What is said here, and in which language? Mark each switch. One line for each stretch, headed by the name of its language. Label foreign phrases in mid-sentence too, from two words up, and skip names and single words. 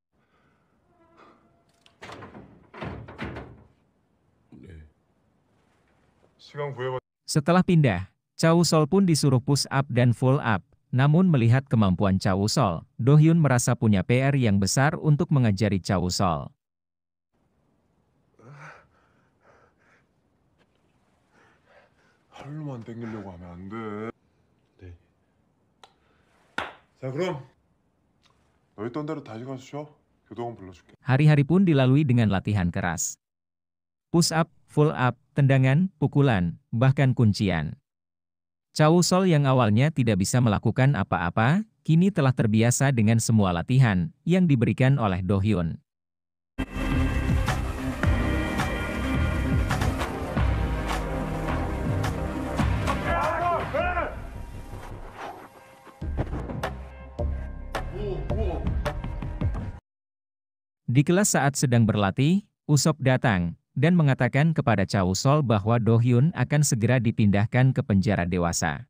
Indonesian: Setelah pindah, Cha Wusol pun disuruh
English: push up
Indonesian: dan
English: full up.
Indonesian: Namun melihat kemampuan Cha Wusol, Do Hyun merasa punya PR yang besar untuk mengajari Cha Wusol.
Korean: 팔로만 당기려고 하면 안 돼. 네. 자, 그럼 너 있던 대로 다시 가서 쉬어. 교도관 불러줄게.
Indonesian: Hari-hari pun dilalui dengan latihan keras.
English: Push up, full up,
Indonesian: tendangan, pukulan, bahkan kuncian. Cha Wusol yang awalnya tidak bisa melakukan apa-apa, kini telah terbiasa dengan semua latihan yang diberikan oleh Do Hyun. Di kelas saat sedang berlatih, Usop datang dan mengatakan kepada Cha Wusol bahwa Do Hyun akan segera dipindahkan ke penjara dewasa.